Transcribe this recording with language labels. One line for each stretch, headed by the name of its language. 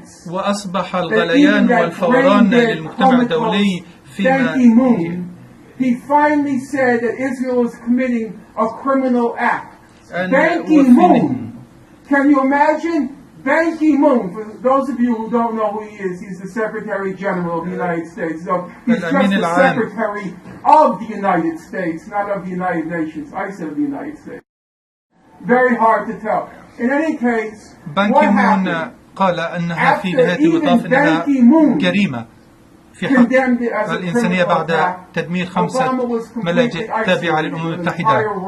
Arabic: وأصبح الغليان والفوران للمجتمع الدولي فيما
English: He finally said that Israel is committing a criminal act. Ban Ki-moon. Can you imagine? Ban Ki-moon, for those of you who don't know who he is, he's the Secretary General of the United States. So he's just the Secretary of the United States, not of the United Nations. I said of the United States. Very hard to tell. In any case, what happened?
Arabic: قال أنها في نهاية المطاف أنها جريمة في حق الإنسانية بعد تدمير 5 ملاجئ تابعة للأمم المتحدة.